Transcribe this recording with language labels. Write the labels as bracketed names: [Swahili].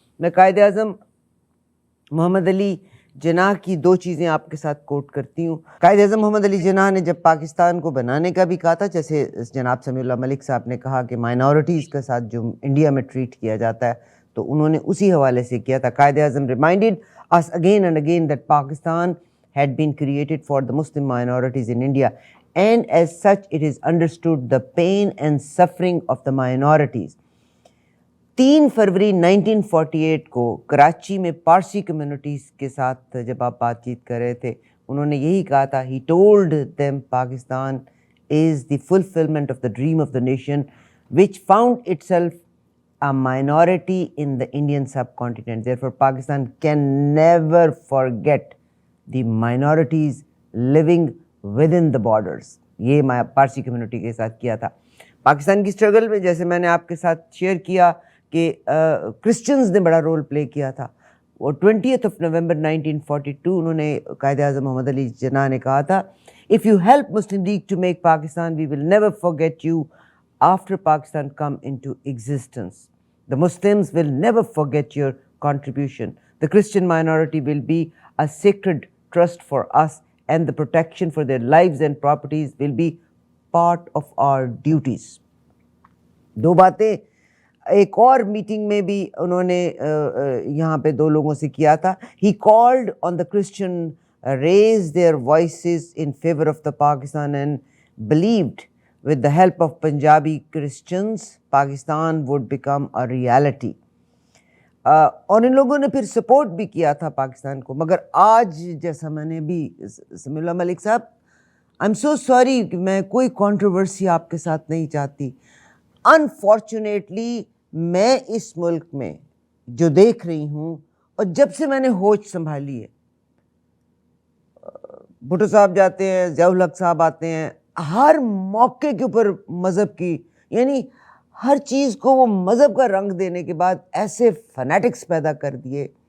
[Urdu] میں قائد اعظم محمد علی جناح کی دو چیزیں آپ کے ساتھ کوٹ کرتی ہوں. قائد اعظم محمد علی جناح نے جب پاکستان کو بنانے کا بھی کہا تھا, جیسے جناب سمیع اللہ ملک صاحب نے کہا کہ مائنورٹیز کے ساتھ جو انڈیا میں ٹریٹ کیا جاتا ہے, تو انہوں نے اسی حوالے سے کیا تھا. [English] Quaid Azam reminded us again and again that Pakistan had been created for the Muslim minorities in India, and as such it is understood the pain and suffering of the minorities. [Urdu] 3 فروری 1948 کو کراچی میں پارسی کمیونٹیز کے ساتھ جب آپ بات چیت کر رہے تھے, انہوں نے یہی کہا تھا, [English] he told them Pakistan is the fulfillment of the dream of the nation which found itself a minority in the Indian subcontinent. Therefore, Pakistan can never forget the minorities living within the borders. [Urdu] یہ میں پارسی community کے ساتھ کیا تھا. پاکستان کی struggle میں جیسے میں نے آپ کے ساتھ شیئر کیا کہ کرسچنز نے بڑا رول پلے کیا تھا. اور 20 نومبر 1942 انہوں نے قائد اعظم محمد علی جناح نے کہا تھا, [English] if you help Muslim League to make Pakistan, we will never forget you after Pakistan come into existence. The Muslims will never forget your contribution. The Christian minority will be a sacred trust for us, and the protection for their lives and properties will be part of our duties. [Urdu] دو باتیں ایک اور meeting میں بھی انہوں نے یہاں پہ دو لوگوں سے کیا تھا. [English] He called on the Christian raise their voices in favor of the Pakistan and believed with the help of Punjabi Christians Pakistan would become a reality. [Urdu] اور ان لوگوں نے پھر سپورٹ بھی کیا تھا پاکستان کو. مگر آج جیسا میں نے بھی سمیع اللہ ملک صاحب, [English] I am so sorry [Urdu] کہ میں کوئی کنٹروورسی آپ کے ساتھ نہیں چاہتی. انفارچونیٹلی میں اس ملک میں جو دیکھ رہی ہوں, اور جب سے میں نے ہوش سنبھالی ہے, بھٹو صاحب جاتے ہیں, ضیاء الحق صاحب آتے ہیں, ہر موقع کے اوپر مذہب کی, یعنی ہر چیز کو وہ مذہب کا رنگ دینے کے بعد ایسے فنیٹکس پیدا کر دیے.